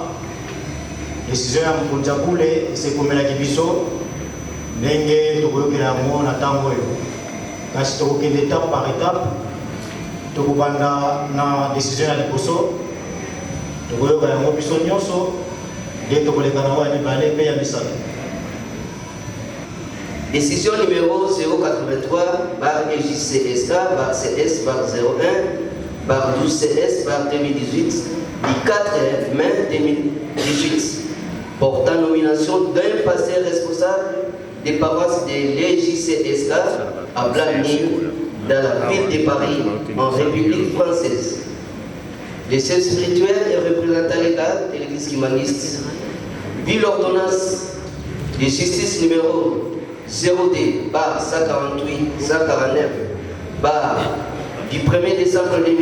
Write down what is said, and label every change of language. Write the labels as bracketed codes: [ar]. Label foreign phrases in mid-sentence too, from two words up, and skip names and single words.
[ln] Décision ya mokonzi abule esekomelaki biso ndenge tokoyokela yango na ntango oyo, kasi tokokende [fr] étape par étape. [ln] Tokobanda na décision ya liboso tokoyoka yango biso nyonso nde tokoleka na oyo ya mibale mpe ya misato. [fr] Décision numéro 083 par EJCSK par CS par 01 par 12 CS par 2018 du 4 mai 2018 portant nomination d'un pasteur responsable des paroisses de l'EJCSK à Blamini dans la ville de Paris en République française. Le chef spirituel et représentant légal de l'église kimbanguiste vit l'ordonnance de justice numéro 02 par 148-149 par du 1er décembre